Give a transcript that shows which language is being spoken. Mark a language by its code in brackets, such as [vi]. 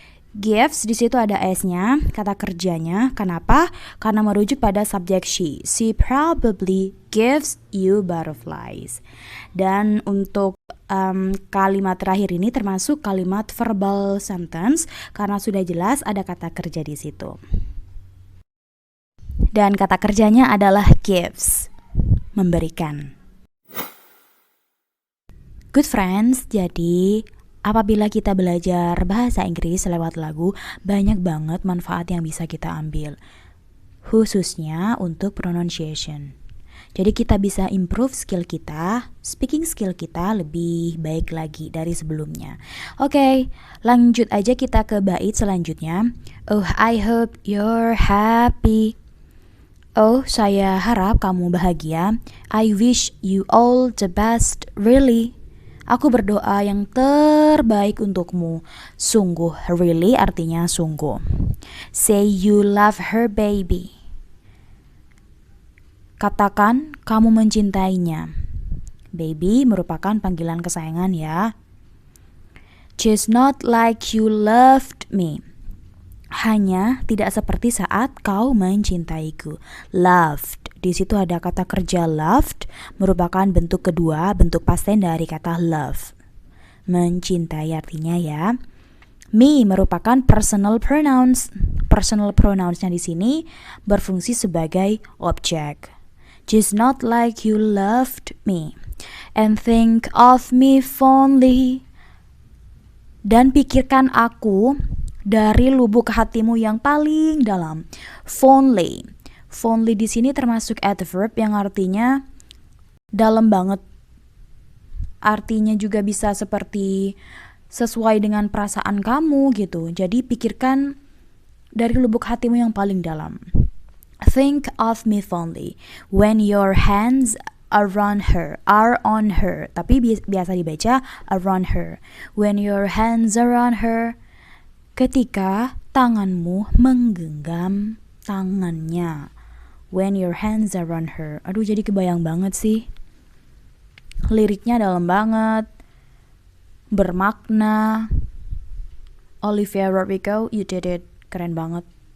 [id] Gives di situ ada s-nya, kata kerjanya. Kenapa? Karena merujuk pada subjek she. [en] She probably gives you butterflies. [id] Dan untuk kalimat terakhir ini termasuk kalimat verbal sentence karena sudah jelas ada kata kerja di situ. Dan kata kerjanya adalah gives, memberikan. Good friends, jadi apabila kita belajar bahasa Inggris lewat lagu, banyak banget manfaat yang bisa kita ambil, khususnya untuk pronunciation. Jadi kita bisa improve skill kita, speaking skill kita lebih baik lagi dari sebelumnya. Oke, lanjut aja kita ke bait selanjutnya. [en] Oh, I hope you're happy. [id] Oh, saya harap kamu bahagia. [en] I wish you all the best, really. [id] Aku berdoa yang terbaik untukmu. Sungguh, really artinya sungguh. [en] Say you love her, baby. [id] Katakan kamu mencintainya. Baby merupakan panggilan kesayangan ya. [en] Just not like you loved me. [id] Hanya tidak seperti saat kau mencintaiku. Loved. Di situ ada kata kerja loved, merupakan bentuk kedua, bentuk past tense dari kata love. Mencintai artinya ya. Me merupakan personal pronouns. Personal pronounsnya di sini berfungsi sebagai objek. [en] Just not like you loved me. And think of me fondly. [id] Dan pikirkan aku dari lubuk hatimu yang paling dalam. Fondly. Fondly di sini termasuk adverb yang artinya dalam banget. Artinya juga bisa seperti sesuai dengan perasaan kamu gitu. Jadi pikirkan dari lubuk hatimu yang paling dalam. [en] Think of me fondly when your hands are on her. [id] Tapi biasa dibaca [en] around her. When your hands are on her. [id] Ketika tanganmu menggenggam tangannya. [en] When your hands are on her. [id] Aduh, jadi kebayang banget sih. Liriknya dalam banget. Bermakna. [en] Olivia Rodrigo, you did it. [id] Keren banget.